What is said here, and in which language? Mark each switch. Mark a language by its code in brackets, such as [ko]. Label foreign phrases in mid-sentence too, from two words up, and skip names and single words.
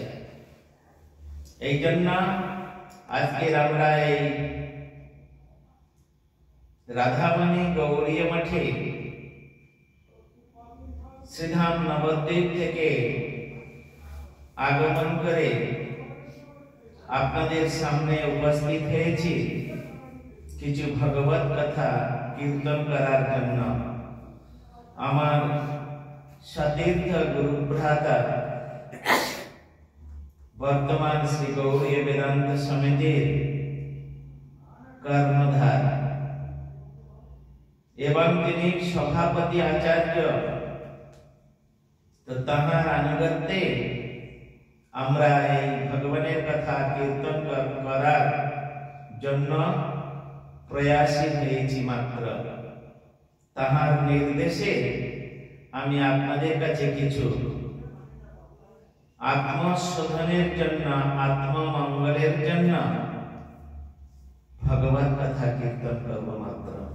[bn] এই জন্য আজকে আমরা এই রাধামণি গৌড়ীয় মঠে শ্রীধাম নবদ্বীপ থেকে আগমন করে আপনাদের সামনে উপস্থিত হয়েছি কিছু ভগবত কথা কীর্তন করার জন্য। আমার সতীর্থ গুরু ভ্রাতা বর্তমান শ্রী গৌড়ীয় বেদান্ত সমিতি কর্মধার এবং তিনি সভাপতি আচার্য তো তাহার অনুগত্যে আমরা এই ভগবানের কথা কীর্তন করার জন্য প্রয়াসী হয়েছি মাত্র। তাহার নির্দেশে আমি আপনাদের কাছে কিছু আত্মশোধনের জন্য আত্মমঙ্গলের জন্য ভগবত কথা কীর্তন করব মাত্র।